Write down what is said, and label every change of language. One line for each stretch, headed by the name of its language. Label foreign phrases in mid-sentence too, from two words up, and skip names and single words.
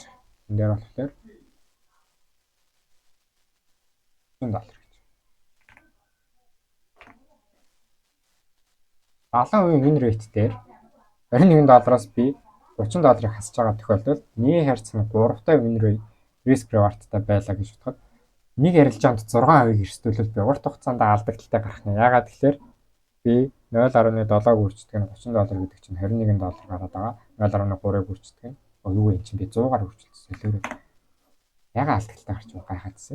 Mongolian: Энэ дээр болохоор $100 гэж. 70%
English: win rate
Mongolian: дээр $21-аас би $30-ыг хасж байгаа тохиолдолд нэг харьцан 3-тай
English: win rate risk reward-
Mongolian: тай байлаа гэж бодоход нэг арилжаанд 6% эрсдүүлвэл би урт хугацаанд алдагдaltaй гарах нь. Яагаад гэхээр би 0.7-г үрждэг нь $30 гэдэг чинь $21 гараад байгаа. 0.3-ыг үрждэг нь юу вэ чинь би 100-аар үржилсэн солиороо. Яагаад алдагдaltaй гарч байгаа гайхаадсэн.